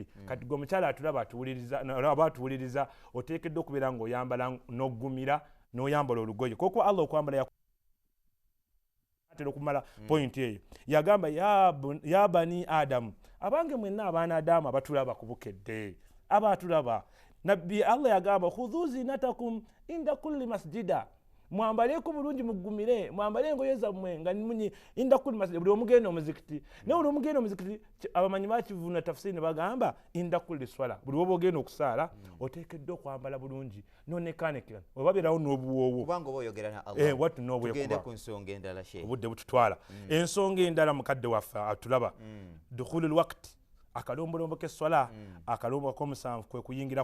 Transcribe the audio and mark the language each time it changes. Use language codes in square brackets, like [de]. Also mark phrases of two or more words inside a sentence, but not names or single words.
[lg] Kati gwe omukyala atulaba atuwuliriza oteekeddwa okubeera ng'oyambala n'oggumira n'oyambala olugoye kokuba Allah okwambala atera okumala point eyo yagamba [ar] يا بني آدم [lg] abange mwenna abaana adamu abatulaba ku Bukedde abatulaba nabbi Allah yagamba [ar] خذوا زينتكم عند كل مسجد [lg] mwambaleko bulungi muggumire mwambale engoye zammwe nga munyi [ar] عند كل مسجد [lg] buli omugenda omuzikiti naye buli omugenda omuzikiti abamanyi bakivuna tafsiri ne bagamba [ar] عند كل صلاة [lg] buli woba ogenda okusaala oteekeddwa okwambala bulungi nonekaanekera obabeerawo n'obuwoowo kubanga oba oyogera na Allah watu n'obwekuba ku nsonga endala obudde bututwala ensonga endala mukadde waffe atulaba [ar] دخول الوقت [lg] akalombolombo k'esswala akalombo k'omusanvu kwe kuyingira